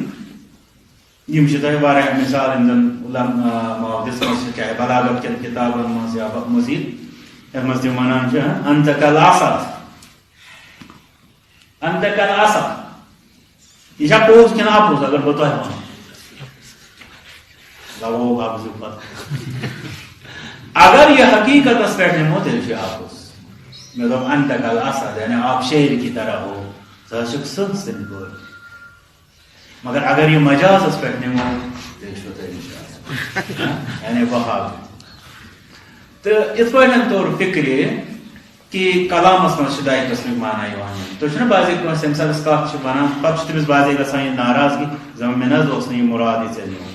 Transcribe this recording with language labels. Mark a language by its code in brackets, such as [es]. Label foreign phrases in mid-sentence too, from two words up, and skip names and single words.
[ks] یم چھِ تۄہہِ واریاہ مثال یِم زن علماء دِژمٕژ چھِ چاہے بلاغت کٮ۪ن کِتابن منٛز یا مزیٖد یتھ منٛز تِم ونان چھِ [ar] انت کالعصا انت کالعصا. [ks] یہ چھا پوٚز کِنہٕ اپوٚز اگر بہٕ تۄہہِ ونہٕ لوگ اپزُک پتہٕ. اگر یہ حقیقتس پٮ۪ٹھ نِمو تیٚلہِ چھُ اپوٚز. مےٚ دوٚپ [ar] انت کالعصا [ur] یعنی آپ شیر کی طرح ہو [ks] ژٕ حظ چھُکھ سٕہہ سٕنٛدۍ پٲٹھۍ. مگر اگر یہ مجازس پٮ۪ٹھ نِمو تیٚلہِ چھُ تیٚلہِ یعنی بہاو. تہٕ یِتھ پٲٹھۍ توٚر فِکرِ کہ کلامس منٛز چھِ دۄیہِ قٕسمٕکۍ معنی یِوان. تُہۍ چھُنہ بعضے کٲنٛسہِ ییٚمہِ ساتہٕ أسۍ کتھ چھِ ونان پتہٕ چھُ تٔمِس بعضے گژھان یہِ ناراضگی زن مےٚ نہ حظ اوس نہٕ یہِ مُراد یہِ ژےٚ نِیوٗ.